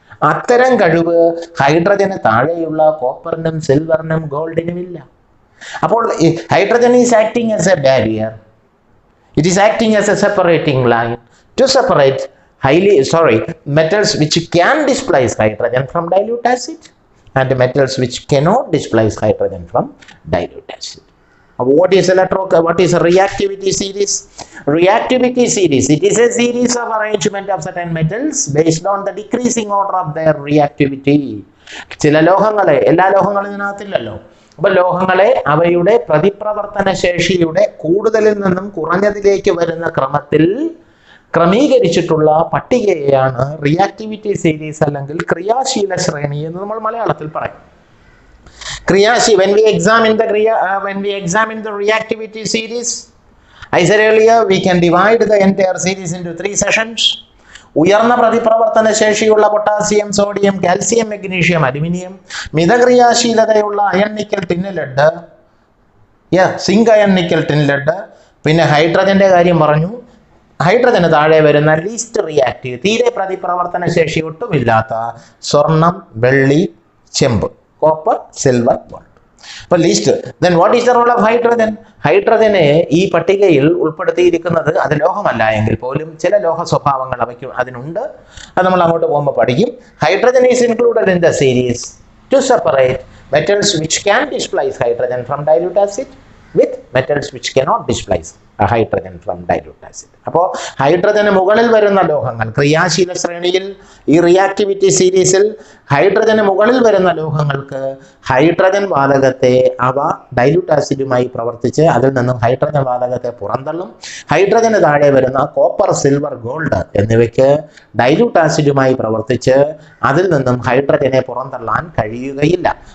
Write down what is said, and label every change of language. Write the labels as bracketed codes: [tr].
[ml] അത്തരം കഴിവ് ഹൈഡ്രജന് താഴെയുള്ള കോപ്പറിനും സിൽവറിനും ഗോൾഡിനും ഇല്ല. [en] അപ്പോൾ hydrogen is acting as a barrier. It is acting as a separating line to separate metals which can displace hydrogen from dilute acid and metals which cannot displace hydrogen from dilute acid. What is a reactivity series? Reactivity series, it is a series of arrangement of certain metals based on the decreasing order of their reactivity. [ml] ചില ലോഹങ്ങളെ, എല്ലാ ലോഹങ്ങളും ഇതിനകത്തില്ലല്ലോ, അപ്പൊ ലോഹങ്ങളെ അവയുടെ പ്രതിപ്രവർത്തന ശേഷിയുടെ കൂടുതലിൽ നിന്നും കുറഞ്ഞതിലേക്ക് വരുന്ന ക്രമത്തിൽ ക്രമീകരിച്ചിട്ടുള്ള പട്ടികയാണ് reactivity series അല്ലെങ്കിൽ ക്രിയാശീല ശ്രേണി എന്ന് നമ്മൾ മലയാളത്തിൽ പറയും. [en] When we examine the reactivity series, I said earlier, we can divide the entire series into 3 sessions. [ml] ഉയർന്ന പ്രതിപ്രവർത്തന ശേഷിയുള്ള potassium, sodium, calcium, magnesium, aluminium, മിതക്രിയാശീലതയുള്ള iron, nickel, tin, lead, zinc, iron, nickel, tin, lead. പിന്നെ ഹൈഡ്രജന്റെ കാര്യം പറഞ്ഞു. ഹൈഡ്രജന് താഴെ വരുന്ന least reactive, തീരെ പ്രതിപ്രവർത്തന ശേഷി ഒട്ടുമില്ലാത്ത സ്വർണം, വെള്ളി, ചെമ്പ്, copper, silver, gold. അപ്പോൾ least. [en] Then what is the role of hydrogen? [ml] ഹൈഡ്രജനെ ഈ പട്ടികയിൽ ഉൾപ്പെടുത്തിയിരിക്കുന്നത് അത് ലോഹമല്ല എങ്കിൽ പോലും ചില ലോഹ സ്വഭാവങ്ങൾ അവയ്ക്ക് അതിനുണ്ട്. അത് നമ്മൾ അങ്ങോട്ട് പോകുമ്പോൾ പഠിക്കും. [en] Hydrogen is included in the series to separate metals which can displace hydrogen from dilute acid with metals which cannot displace hydrogen from dilute acid. [ml] അപ്പോൾ ഹൈഡ്രജന് മുകളിൽ വരുന്ന ലോഹങ്ങൾ ക്രിയാശീല ശ്രേണിയിൽ ഈ റിയാക്ടിവിറ്റി സീരീസിൽ ഹൈഡ്രജന് മുകളിൽ വരുന്ന ലോഹങ്ങൾക്ക് ഹൈഡ്രജൻ വാതകത്തെ അവ ഡൈല്യൂട്ട് ആസിഡുമായി പ്രവർത്തിച്ച് അതിൽ നിന്നും ഹൈഡ്രജൻ വാതകത്തെ പുറന്തള്ളും. ഹൈഡ്രജന് താഴെ വരുന്ന കോപ്പർ, സിൽവർ, ഗോൾഡ് എന്നിവയ്ക്ക് ഡൈല്യൂട്ട് ആസിഡുമായി പ്രവർത്തിച്ച് അതിൽ നിന്നും ഹൈഡ്രജനെ പുറന്തള്ളാൻ കഴിയുകയില്ല.